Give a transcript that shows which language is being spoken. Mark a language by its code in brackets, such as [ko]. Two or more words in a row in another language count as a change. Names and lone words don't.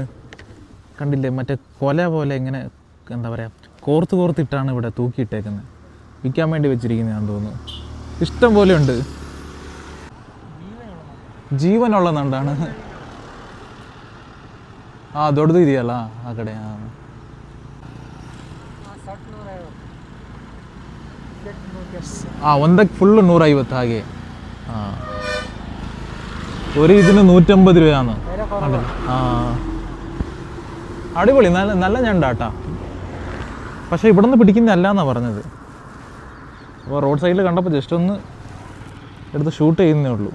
[ml] കണ്ടില്ലേ, മറ്റേ കൊല പോലെ ഇങ്ങനെ എന്താ പറയുക, കോർത്തിട്ടാണ് ഇവിടെ തൂക്കിയിട്ടേക്കുന്നത്. വിൽക്കാൻ വേണ്ടി വെച്ചിരിക്കുന്നതാണെന്ന് തോന്നുന്നു. ഇഷ്ടം പോലെ ഉണ്ട്. ജീവനുള്ള നണ്ടാണ്. ആ, [kn] ದೊಡ್ಡದು ಇದೆಯಲ್ಲ ಆ ಕಡೆ. ಒಂದಕ್ಕೆ ಫುಲ್ಲು 150 ಹಾಗೆ. [ml] ഒരു ഇതിന് 150 രൂപയാണ്. അടിപൊളി, നല്ല ഞണ്ടാട്ടാ. പക്ഷേ ഇവിടെ നിന്ന് പിടിക്കുന്നതല്ല എന്നാണ് പറഞ്ഞത്. അപ്പോൾ റോഡ് സൈഡിൽ കണ്ടപ്പോൾ ജസ്റ്റ് ഒന്ന് എടുത്ത് ഷൂട്ട് ചെയ്യുന്നേ ഉള്ളൂ.